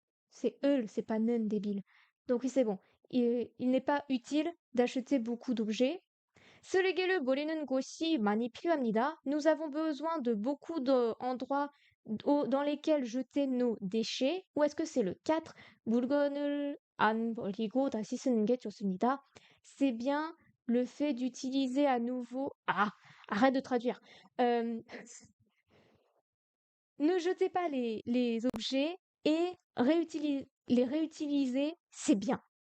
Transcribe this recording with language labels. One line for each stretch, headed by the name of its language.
French: C'est eux, c'est pas 는, débile. Donc oui, c'est bon. Il n'est pas utile d'acheter beaucoup d'objets.
Korean: 쓰레기를 버리는 곳이 많이 필요합니다.
French: Nous avons besoin de beaucoup d'endroits dans lesquels jeter nos déchets. Ou est-ce que c'est le 4?
Korean: 물건을 안 버리고 다시 쓰는 게 좋습니다.
French: C'est bien le fait d'utiliser à nouveau. Ah, arrête de traduire. Ne jetez pas les objets et les réutiliser, c'est bien.